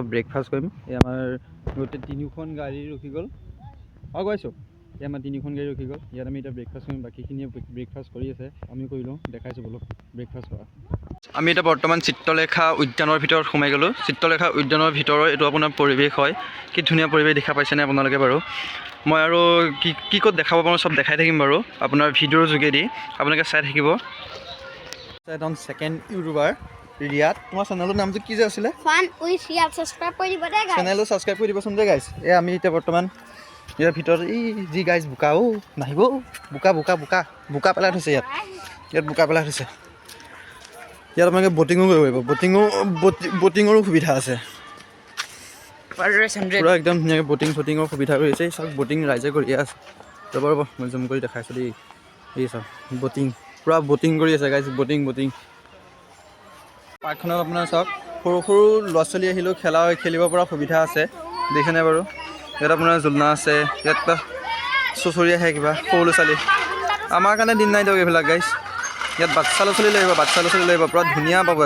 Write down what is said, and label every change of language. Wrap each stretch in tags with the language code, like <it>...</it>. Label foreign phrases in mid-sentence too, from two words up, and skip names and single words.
<as>ব্ৰেকফাষ্ট কৰিম এই আমাৰ গোটেই তিনিখন গাড়ী ৰখি গ'ল অঁ গৈছোঁ এই আমাৰ তিনিখন গাড়ী ৰখি গ'ল ইয়াত আমি এতিয়া ব্ৰেকফাষ্ট কৰিম বাকীখিনিয়ে ব্ৰেকফাষ্ট কৰি আছে আমি কৰি লওঁ দেখাইছোঁ বোলো ব্ৰেকফাষ্ট কৰা আমি এতিয়া বৰ্তমান চিত্ৰলেখা উদ্যানৰ ভিতৰত সোমাই গ'লোঁ চিত্ৰলেখা উদ্যানৰ ভিতৰৰ এইটো আপোনাৰ পৰিৱেশ হয় কি ধুনীয়া পৰিৱেশ দেখা পাইছেনে আপোনালোকে বাৰু মই আৰু কি ক'ত দেখাব পাৰোঁ চব দেখাই থাকিম বাৰু আপোনাৰ ভিডিঅ'ৰ যোগেদি আপোনালোকে চাই থাকিব এজন ছেকেণ্ড ইউটিউবাৰ ৰিয়াদ তোমাৰ চেনেলৰ নামটো কি যে আছিলে फन विथ रियाद सब्सक्राइब কৰি দিব দে গাইস চেনেলটো ছাবস্ক্ৰাইব কৰি দিবচোন দে গাইছ এই আমি এতিয়া বৰ্তমান ইয়াৰ ভিতৰত এই যি গাইছ বোকা নাহিব বোকা পেলাই থৈছে ইয়াত বোকা পেলাই থৈছে ইয়াত আপোনালোকে বটিঙো কৰিব পাৰিব বটিঙৰো সুবিধা আছে পুৰা একদম ধুনীয়াকৈ বটিঙৰ সুবিধা কৰিছে চব বটিং ৰাইজে কৰি আছে ৰ'ব মই জুম কৰি দেখাইছোঁ দেই এই চব পুৰা বটিং কৰি আছে গাইছ বটিং পাৰ্কখনত আপোনাৰ চাওক সৰু ল'ৰা ছোৱালী আহিলেও খেলিব পৰা সুবিধা আছে দেখিছেনে বাৰু ইয়াত আপোনাৰ জোলনা আছে ইয়াত চুচৰি আহে কিবা সৰু ল'ৰা ছোৱালী আমাৰ কাৰণে দিন নাই দিয়ক এইবিলাক গাইছ ইয়াত বাচ্ছা ল'ৰা ছোৱালী লাগিব পুৰা ধুনীয়া পাব</as>